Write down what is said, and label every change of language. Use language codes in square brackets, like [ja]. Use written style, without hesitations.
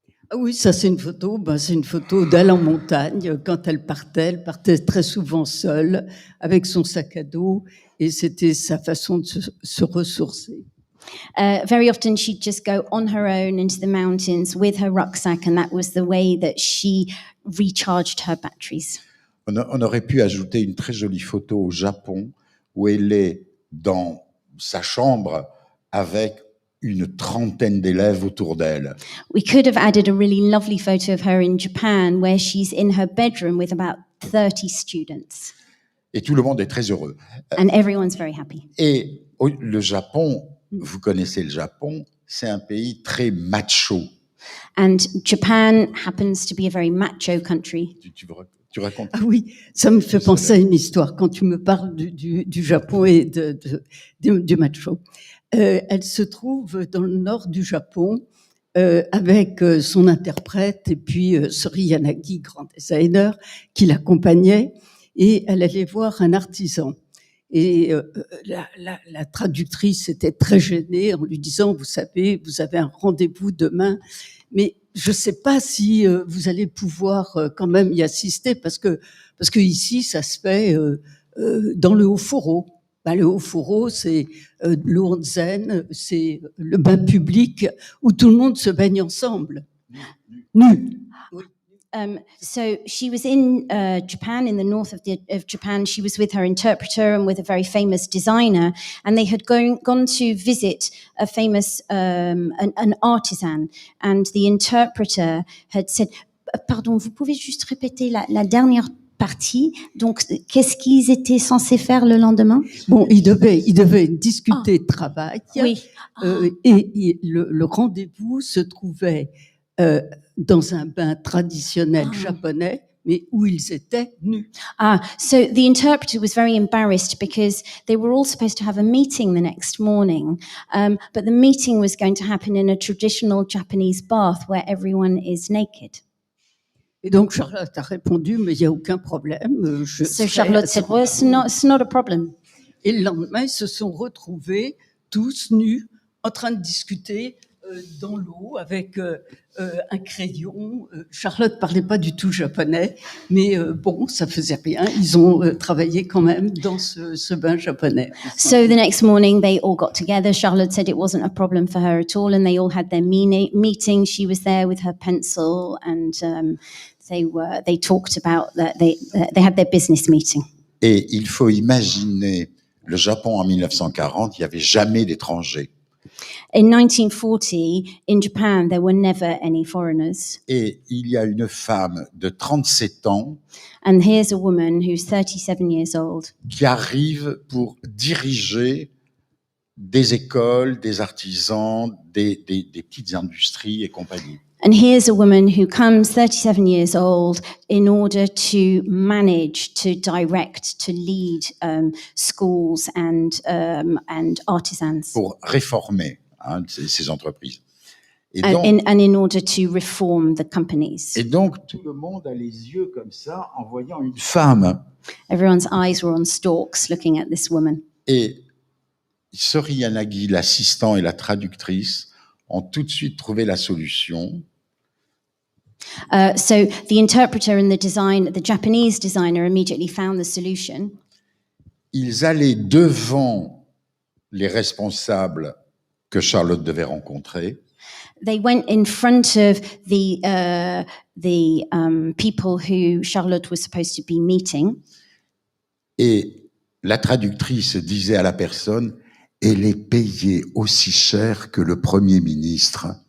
[fr] Ah oui, ça c'est une photo d'elle en montagne. Quand elle partait très souvent seule, avec son sac à dos, et c'était sa façon de se ressourcer. [en] Very often she'd just go on her own into the mountains with her rucksack, and that was the way that she recharged her batteries. [fr] On aurait pu ajouter une très jolie photo au Japon où elle est dans sa chambre avec une trentaine d'élèves autour d'elle. [en] We could have added a really lovely photo of her in Japan where she's in her bedroom with about 30 students. [fr] Et tout le monde est très heureux. [en] And everyone's very happy. [fr] Et le Japon, vous connaissez le Japon, c'est un pays très macho. [en] And Japan happens to be a very macho country. [fr] Tu racontes? Ah oui, ça me fait penser à une histoire quand tu me parles du Japon et du macho. Elle se trouve dans le nord du Japon avec son interprète et puis Sori Yanagi, grand designer, qui l'accompagnait, et elle allait voir un artisan. Et la traductrice était très gênée en lui disant, vous savez, vous avez un rendez-vous demain, mais je ne sais pas si vous allez pouvoir quand même y assister, parce que ici, ça se fait dans le haut-fourreau. Le haut-fourreau, c'est le onsen, c'est le bain public où tout le monde se baigne ensemble. Nu. [en] So she was in Japan, in the north of Japan. She was with her interpreter and with a very famous designer, and they had gone to visit a famous an artisan. And the interpreter had said, [fr] "Pardon, vous pouvez juste répéter la dernière partie. Donc, qu'est-ce qu'ils étaient censés faire le lendemain?" Bon, ils devaient discuter de travail. Oui. Et le rendez-vous se trouvait dans un bain traditionnel japonais, mais où ils étaient nus. [en] So the interpreter was very embarrassed because they were all supposed to have a meeting the next morning, but the meeting was going to happen in a traditional Japanese bath where everyone is naked. [fr] Et donc Charlotte a répondu, mais il n'y a aucun problème. [en] So Charlotte said, well, it's not a problem. [fr] Et le lendemain, ils se sont retrouvés tous nus, en train de discuter dans l'eau avec un crayon. Charlotte parlait pas du tout japonais, mais bon, ça faisait rien. Ils ont travaillé quand même dans ce bain japonais. [en] So the next morning, they all got together. Charlotte said it wasn't a problem for her at all, and they all had their meeting. She was there with her pencil, and they talked about that. They had their business meeting. [fr] Et il faut imaginer le Japon en 1940, il n'y avait jamais d'étrangers. [en] In 1940, in Japan, there were never any foreigners. [fr] Et il y a une femme de 37 ans [en] And here's a woman who's 37 years old [fr] qui arrive pour diriger des écoles, des artisans, des petites industries et compagnie. [en] And here's a woman who comes 37 years old in order to manage, to direct, to lead schools and artisans. [fr] Pour réformer ces entreprises. Et [en] and in order to reform the companies. [fr] Et donc, tout le monde a les yeux comme ça en voyant une femme. [en] Everyone's eyes were on stalks looking at this woman. [fr] Et Sori Yanagi, l'assistant et la traductrice, ont tout de suite trouvé la solution. [en] So the interpreter and the Japanese designer immediately found the solution. [fr] Ils allaient devant les responsables que Charlotte devait rencontrer. [en] They went in front of the people who Charlotte was supposed to be meeting. [fr] Et la traductrice disait à la personne, elle est payée aussi cher que le Premier ministre.